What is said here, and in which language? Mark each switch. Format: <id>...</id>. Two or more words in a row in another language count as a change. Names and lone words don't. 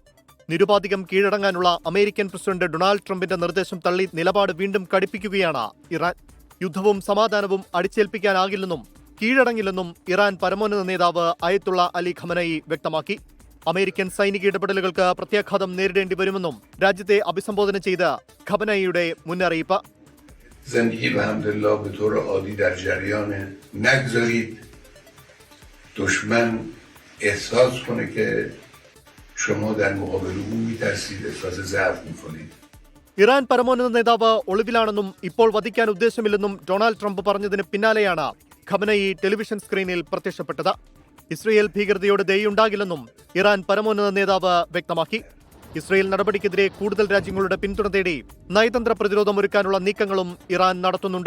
<ml>നിരുപാധികം കീഴടങ്ങാനുള്ള അമേരിക്കൻ പ്രസിഡന്റ് ഡൊണാൾഡ് ട്രംപിന്റെ നിർദ്ദേശം തള്ളി നിലപാട് വീണ്ടും കടുപ്പിക്കുകയാണ് ഇറാൻ. യുദ്ധവും സമാധാനവും അടിച്ചേൽപ്പിക്കാനാകില്ലെന്നും കീഴടങ്ങില്ലെന്നും ഇറാൻ പരമോന്നത നേതാവ് അയത്തുള്ള അലി ഖമനയി വ്യക്തമാക്കി. അമേരിക്കൻ സൈനിക ഇടപെടലുകൾക്ക് പ്രത്യാഘാതം നേരിടേണ്ടി വരുമെന്നും രാജ്യത്തെ അഭിസംബോധന ചെയ്ത് ഖമനയിയുടെ മുന്നറിയിപ്പ്.</ml> <fa>دشمن احساس کنه که شما در مقابل او میترسید، احساس ضعف میکنید.</fa> <ml>ഇറാൻ പരമോന്നത നേതാവ് ഒളിവിലാണെന്നും ഇപ്പോൾ വധിക്കാൻ ഉദ്ദേശമില്ലെന്നും ഡൊണാൾഡ് ട്രംപ് പറഞ്ഞതിന് പിന്നാലെയാണ് ഖമനയി ടെലിവിഷൻ സ്ക്രീനിൽ പ്രത്യക്ഷപ്പെട്ടത്. ഇസ്രയേൽ ഭീകരതയോട് ദയുണ്ടാകില്ലെന്നും ഇറാൻ പരമോന്നത നേതാവ് വ്യക്തമാക്കി. ഇസ്രയേൽ നടപടിക്കെതിരെ കൂടുതൽ രാജ്യങ്ങളുടെ പിന്തുണ തേടി നയതന്ത്ര പ്രതിരോധം ഒരുക്കാനുള്ള നീക്കങ്ങളും ഇറാൻ നടത്തുന്നുണ്ട്.</ml>